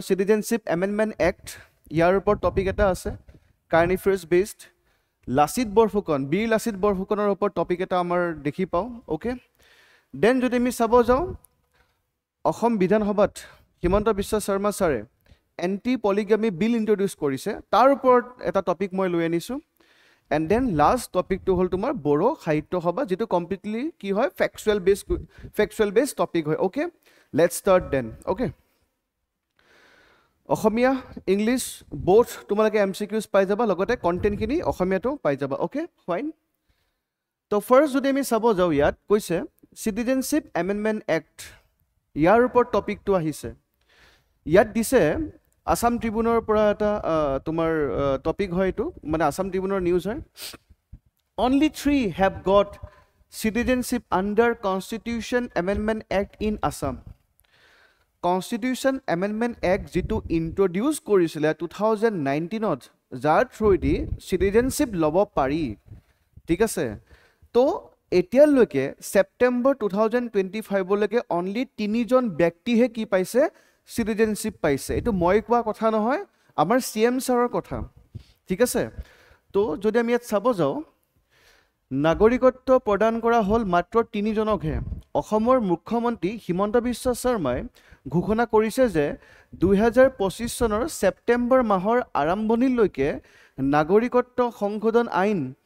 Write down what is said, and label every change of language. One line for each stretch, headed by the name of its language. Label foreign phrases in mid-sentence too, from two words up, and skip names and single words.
Assamese: সিটিজেনশিপ এমেন্ডমেন্ট এক্ট ইয়াৰ ওপৰত টপিক এটা আছে
English: current affairs based
Assamese: লাচিত বৰফুকন বীৰ লাচিত বৰফুকনৰ ওপৰত টপিক এটা আমাৰ দেখি পাও
English: okay then
Assamese: যদি আমি চাব যাও অসম বিধানসভাত হিমন্ত বিশ্ব শৰ্মা ছাৰে
English: anti polygamy bill introduce
Assamese: কৰিছে তাৰ ওপৰত এটা টপিক মই লৈ আনিছো
English: and then last
Assamese: টপিকটো হল তোমাৰ বড়ো সাহিত্য সভা যেটো কমপ্লিটলি কি হয়
English: factual base topic
Assamese: হয়
English: okay let's start then okay
Assamese: অসমীয়া
English: English both
Assamese: তোমালোকে এমসিকিউজ পাই যাবা লগতে কন্টেন্ট খিনি অসমীয়াটো পাই যাবা
English: okay fine
Assamese: তো ফাৰ্স্ট যদি আমি চাব যাও ইয়াত কৈছে সিটিজেনশিপ এমেন্ডমেন্ট এক্ট ইয়াৰ ওপৰত টপিকটো আহিছে ইয়াত দিছে আসাম ট্ৰিবিউনৰ পৰা এটা তোমাৰ টপিক হয় এটো মানে আসাম ট্ৰিবিউনৰ নিউজ হয়
English: only 3 have got citizenship under constitution amendment act in Assam Constitution Amendment Act
Assamese: যেটো ইন্ট্ৰোডিউস কৰিছিলে 2019 ত যাৰ
English: through the citizenship
Assamese: লব পাৰি ঠিক আছে তো এতিয়ালৈকে সেপ্টেম্বৰ 2025 লৈকে অনলি 3 জন ব্যক্তিহে কি পাইছে সিটিজেনশিপ পাইছে এটো মই কোৱা কথা নহয় আমাৰ সিএম ছাৰৰ কথা ঠিক আছে তো যদি আমি ইয়াত চাব যাও নাগৰিকত্ব প্ৰদান কৰা হল মাত্ৰ 3 জনকহে অসমৰ মুখ্যমন্ত্ৰী হিমন্ত বিশ্ব শৰ্মাই ঘোষণা কৰিছে যে 2025 চনৰ সেপ্টেম্বৰ মাহৰ আৰম্ভণিলৈকে নাগৰিকত্ব সংশোধন আইন